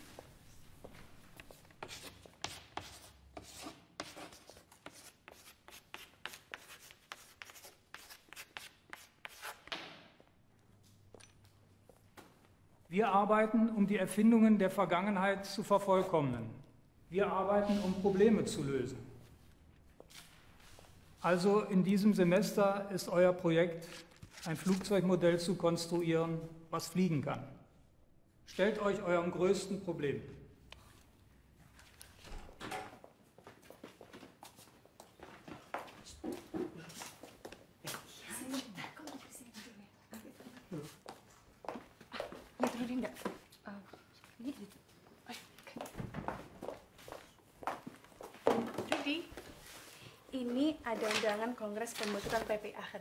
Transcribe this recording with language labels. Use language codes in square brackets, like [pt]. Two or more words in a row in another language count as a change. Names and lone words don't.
[de] Wir arbeiten, um die Erfindungen der Vergangenheit zu vervollkommnen. Wir arbeiten, um Probleme zu lösen. Also in diesem Semester ist euer Projekt, ein Flugzeugmodell zu konstruieren, was fliegen kann. Stellt euch eurem größten Problem. [id] Lihat Rudi enggak? Rudi, ini ada undangan Kongres Pembentukan PPI Aachen.